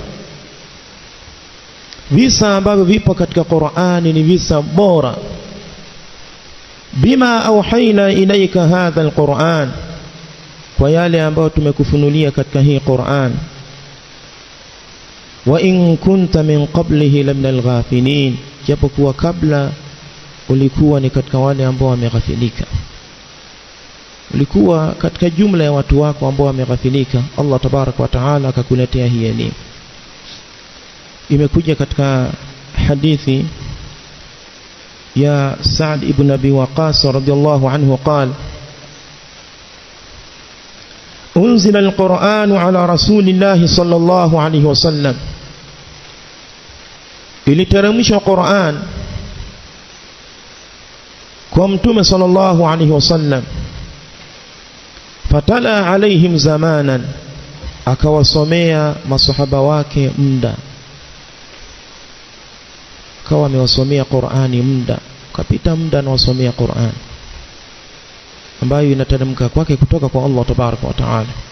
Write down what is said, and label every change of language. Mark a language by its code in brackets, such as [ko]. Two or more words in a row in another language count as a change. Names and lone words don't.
[sw] Visa ambavyo vipo katika Qur'ani ni visa bora. [ar] بما أوحينا إليك هذا القرآن, [sw] kwa yale ambayo tumekufunulia katika hii Qur'an. [ar] وإن كنت من قبله لمن الغافلين, [sw] japo kuwa kabla ulikuwa ni katika wale ambao wameghafilika, ulikuwa katika jumla ya watu wako ambao wameghafilika. Allah [ar] تبارك وتعالى [sw] akakuletea hii elimu. Imekuja katika hadithi ya Sa'd ibn Abi Waqqas [ar] رضي الله عنه قال أنزل القرآن على رسول الله صلى الله عليه وسلم, [sw] iliteremshwa Qur'an kwa mtume [ar] صلى الله عليه وسلم. فتلا عليهم زمانا, [sw] akawasomea masahaba wake muda, akawa amewasomea Qur'ani muda, kapita muda na wasomea Qur'an ambayo inateremka kwake kutoka kwa Allah [ar] تبارك وتعالى.